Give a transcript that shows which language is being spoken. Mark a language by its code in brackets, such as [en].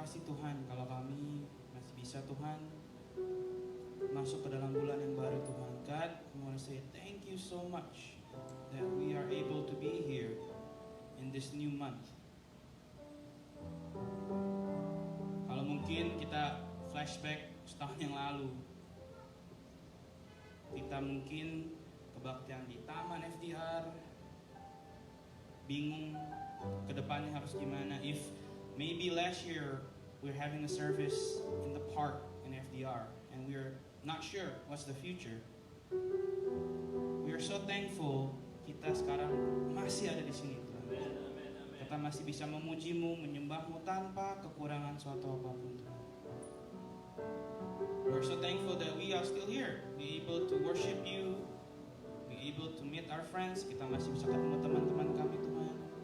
[id] Tuhan, kalau kami masih bisa Tuhan masuk ke dalam bulan yang baru Tuhan. [en] God, we want to say thank you so much that we are able to be here in this new month. [id] Kalau mungkin kita flashback setahun yang lalu, kita mungkin kebaktian di Taman FDR, bingung ke depannya harus gimana. [en] If maybe last year we're having a service in the park in FDR and we're not sure what's the future. We are so thankful [id] kita sekarang masih ada di sini Tuhan. Kita masih bisa memuji-Mu, menyembah-Mu tanpa kekurangan suatu apapun Tuhan. [en] We're so thankful that we are still here, be able to worship You, be able to meet our friends. [id] Kita masih bisa ketemu teman-teman kami Tuhan.